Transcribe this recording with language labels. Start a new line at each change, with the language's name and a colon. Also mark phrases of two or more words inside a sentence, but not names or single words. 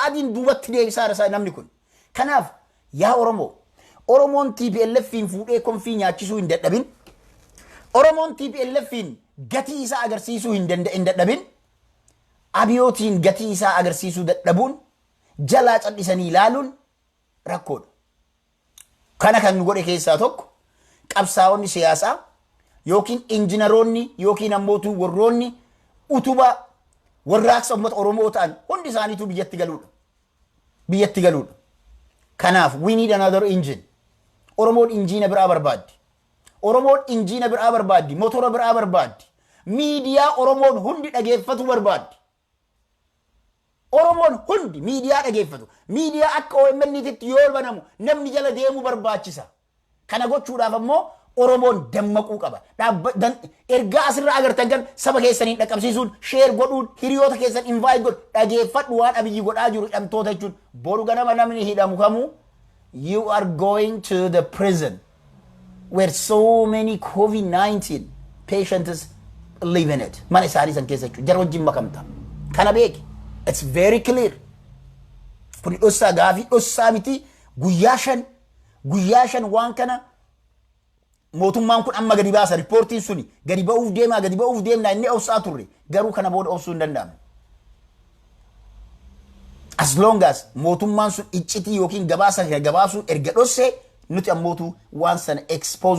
Oromo: adiin duubatti deebisaara namni kun kanaaf yaa oromoo oromoon TPLFin fuudhee konfii nyaachisuu hin dadhabin oromoon TPLFin gatii isaa agarsiisuu hin dadhabin abiyootiin gatii isaa agarsiisuu dadhabuun jalaa callisanii ilaaluun rakkoodha kana kan godhe keessaa tokko qabsaa'onni siyaasaa yookiin injiinaroonni yookiin ammootu warroonni utuba warraaqsa uummata oromoo ta'an hundi isaaniitu biyyatti galuudha kanaaf
English: we need another engine
Oromo: oromoon injiina biraa barbaaddi oromoon injiina biraa barbaaddi motora biraa barbaaddi miidiyaa oromoon hundi dhageeffatu barbaaddi oromoon hundi miidiyaa dhageeffatu miidiyaa akka OMN'titti yoo banamu namni jala deemu barbaachisa kana gochuudhaaf ammoo oromoon dammaquu qaba ergaa asirraa agartan kan saba keessanii dhaqqabsiisuun sheer godhuun hiriyoota keessan invite godhu dhageeffadhu waan Abiyyi godhaa jiru hidhamtoota jechuun boru ganama namni hidhamu kamuu
English: you are going to the prison where so many COVID-19 patients live in it
Oromo: mana isaanii san keessa jechuun jara wajjin makamta kana beeki
English: it's very clear
Oromo: kun dhossaa gaafii dhossaa miti guyyaa shan waan kana mootummaan kun amma gadi baasa riippoortiin suni gadi ba'uuf deemna inni obsaa turre garuu kana booda obsuu hin danda'amu
English: as long as
Oromo: mootummaan sun iccitii yookiin gabaasuu erga dhosse nuti ammootu waan sana expose